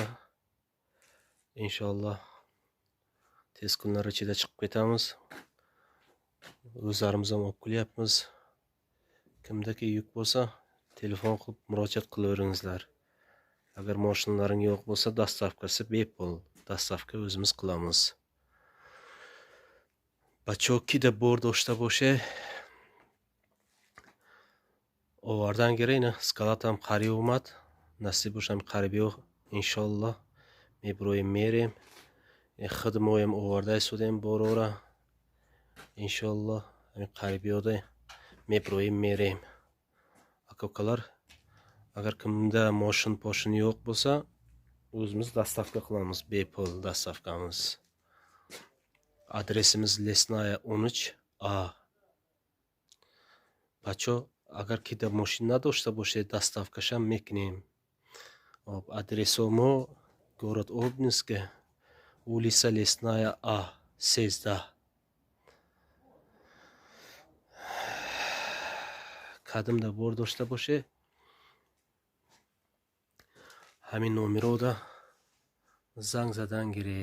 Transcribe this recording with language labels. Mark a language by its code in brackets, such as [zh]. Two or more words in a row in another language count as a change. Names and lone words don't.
[uz] Inshaalloh tez kunlar ichida chiqib ketamiz. O'zlarimiz ham olib kelyapmiz. Kimdaki yuk bo'lsa, telefon qilib murojaat qilaveringizlar. Agar mashinalaring yo'q bo'lsa, dastavkasi bepul. Dastavka o'zimiz qilamiz. [tg] Бачоки да бор дошта боше. Овардан гирейна скалатам қариб омад. Насиб бошам қарибиё иншаллоh меброем мерем. Хидмоем овардай судем борора. Иншаллоh қарибиёда меброем мерем. [uz] Aka-ukalar, agar kimda mashin yo'q bo'lsa, o'zimiz dastavka qilamiz, bepul dastavkamiz. Adresimiz Lesnaya 13A. [tg] Бачо, агар ки да мошин надошта боше, dastavкашам мекунем. [ru] Адресомо город Обнинск, улица Лесная А, 13. [tg] Кадимда бор дошта боше, ҳамин номерода занг задан гире.